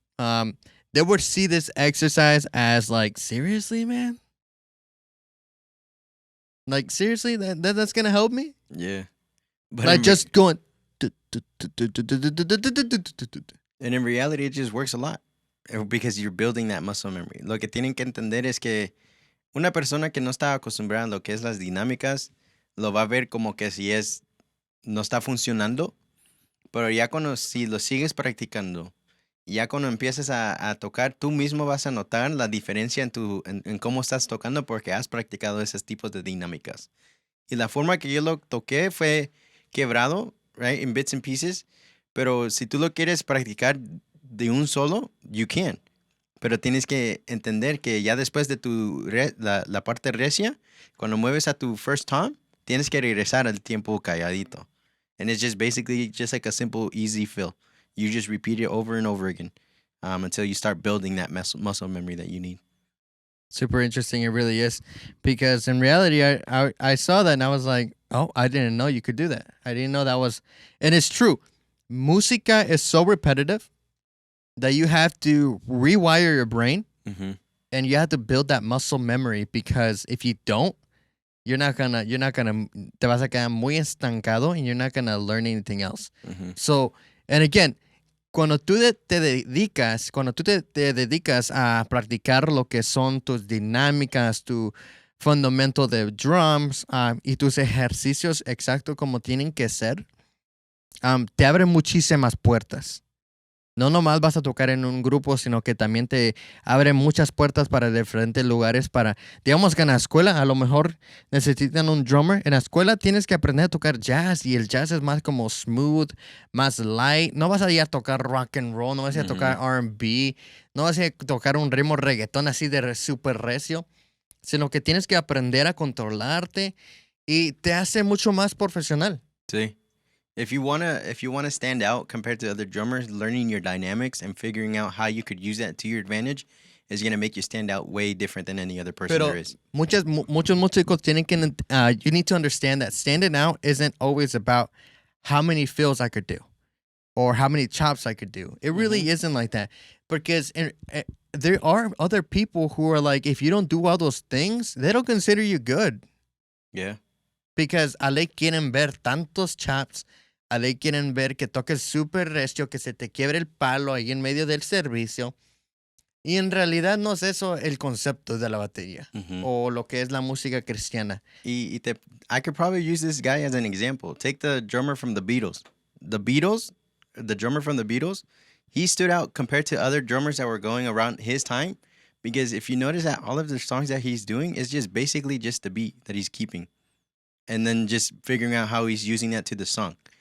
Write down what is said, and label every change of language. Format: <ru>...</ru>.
<en>They would see this exercise as like, seriously, man? Like, seriously, that's going to help me? Yeah, but Like just going... And in reality, it just works a lot because you're building that muscle memory.</en> <es>Lo que tienen que entender es que una persona que no está acostumbrada a lo que es las dinámicas, lo va a ver como que no está funcionando, pero ya si lo sigues practicando, ya cuando empiezas a tocar, tú mismo vas a notar la diferencia en cómo estás tocando porque has practicado esos tipos de dinámicas. Y la forma que yo lo toqué fue quebrado,</es> <en>right, in bits and pieces.</en> <es>Pero si tú lo quieres practicar de un solo,</es> <en>you can.</en> <es>Pero tienes que entender que ya después de la parte recia, cuando mueves a tu first tom, tienes que regresar al tiempo calladito.</es> <en>And it's just basically just like a simple, easy fill. You just repeat it over and over again until you start building that muscle memory that you need. Super interesting, it really is. Because in reality, I saw that and I was like, oh, I didn't know you could do that. I didn't know that was... And it's true. Música is so repetitive that you have to rewire your brain and you have to build that muscle memory because if you don't,</en> <es>te vas a quedar muy estancado</es> <en>and you're not gonna learn anything else. So, and again,</en> <es>cuando tú te dedicas a practicar lo que son tus dinámicas, tu fundamento de drums y tus ejercicios exactos como tienen que ser, te abre muchísimas puertas. No nomás vas a tocar en un grupo, sino que también te abre muchas puertas para diferentes lugares. Digamos que en la escuela a lo mejor necesitan un drummer. En la escuela tienes que aprender a tocar jazz y el jazz es más como smooth, más light. No vas a ir a tocar rock and roll, no vas a ir a tocar R&B, no vas a ir a tocar un ritmo reggaetón así de súper recio, sino que tienes que aprender a controlarte y te hace mucho más profesional. Sí.</es> <en>If you wanna stand out compared to other drummers, learning your dynamics and figuring out how you could use that to your advantage is gonna make you stand out way different than any other person there is.</en> <es>Muchos músicos tienen que</es> <en>you need to understand that standing out isn't always about how many fills I could do or how many chops I could do. It really isn't like that because there are other people who are like, if you don't do all those things, they don't consider you good. Yeah.</en> <es>Because a le quieren ver tantos chops. A ley quieren ver que toques súper recio, que se te quiebre el palo ahí en medio del servicio. Y en realidad no es eso el concepto de la batería o lo que es la música cristiana.</es> <en>I could probably use this guy as an example. Take the drummer from the Beatles. The drummer from the Beatles, he stood out compared to other drummers that were going around his time because if you notice that all of the songs that he's doing is just basically just the beat that he's keeping and then just figuring out how he's using that to the song.</en>